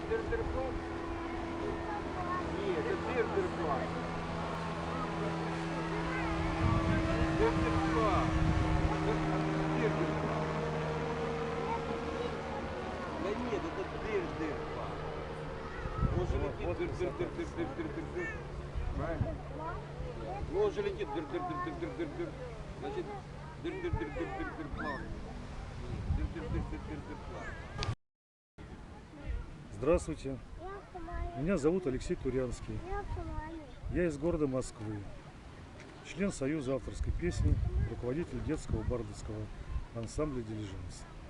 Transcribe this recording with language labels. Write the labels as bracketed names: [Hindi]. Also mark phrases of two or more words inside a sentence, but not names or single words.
[Ukrainian] Дирдерплан? Ні, це Дирдерплан. Дирдерплан. Дирдерплан. [Russian] Да нет, это Дирдерплан. Он же летит дыр-дыр-дыр-дыр-дыр-дыр-дыр. Правильно? Ну он же летит дыр-дыр-дыр-дыр-дыр-дыр. Значит, дыр-дыр-дыр-дыр-дыр-дыр-план. Дыр-дыр-дыр-дыр-дыр-дыр-план. Здравствуйте, меня зовут Алексей Турянский. Я из города Москвы, член Союза авторской песни, руководитель детского бардовского ансамбля «Дилижанс».